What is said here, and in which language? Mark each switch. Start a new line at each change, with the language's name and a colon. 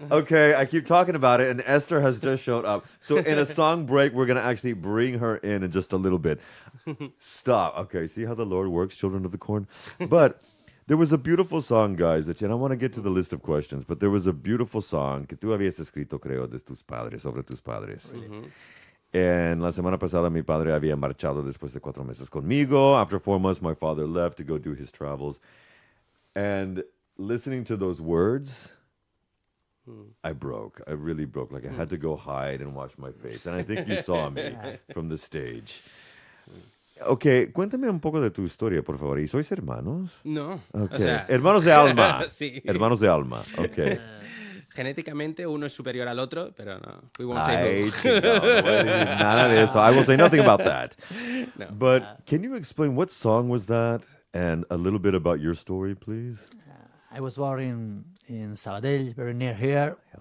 English: Okay, I keep talking about it, and Esther has just showed up. So in a song break, we're going to actually bring her in just a little bit. Stop. Okay, see how the Lord works, children of the corn? But there was a beautiful song, guys, and I want to get to the list of questions, but there was a beautiful song
Spanish: que tú habías escrito, creo, de tus padres, sobre tus padres. And la semana pasada, mi padre había marchado después de 4 meses conmigo.
English: After 4 months, my father left to go do his travels. And listening to those words, I broke. I really broke. Like I had to go hide and wash my face. And I think you saw me from the stage.
Spanish: Okay, cuéntame un poco de tu historia, por favor. ¿Y sois hermanos? No.
English: Okay.
Spanish: O sea, Hermanos de alma. Sí. Hermanos de alma. Okay. Genéticamente uno es superior al otro, pero no.
English: We won't say Ay, who.
Spanish: chingado, no voy a decir nada de eso.
English: I will say nothing about that.
Spanish: No.
English: But can you explain what song was that and a little bit about your story, please? I was born in Sabadell, very near here.